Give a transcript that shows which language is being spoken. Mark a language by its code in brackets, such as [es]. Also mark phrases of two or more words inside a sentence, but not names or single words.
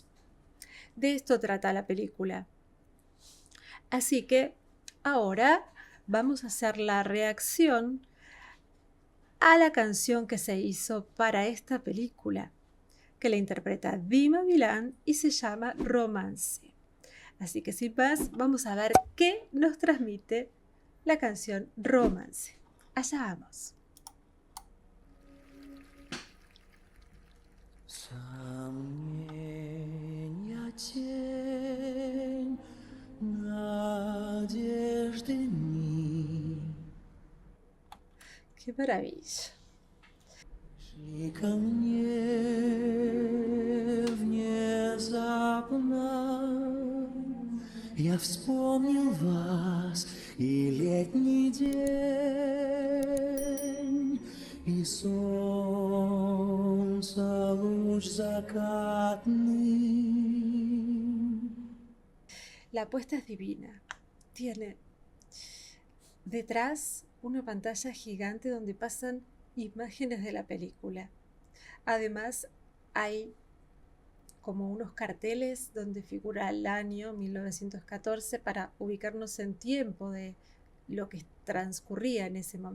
[es] De esto trata la película. Así que ahora vamos a hacer la reacción a la canción que se hizo para esta película, que la interpreta Dima Bilan y se llama Romance. Así que sin más, vamos a ver qué nos transmite la canción Romance. Allá vamos. [ru] Сомнения тень, надежды нить. [es] Qué maravilla. [ru] Шли ко мне внезапно, я вспомнил вас и летний день, и солнца луч закатный. [es] La puesta es divina. Tiene detrás una pantalla gigante donde pasan imágenes de la película. Además, hay como unos carteles donde figura el año 1914 para ubicarnos en tiempo de lo que transcurría en ese momento.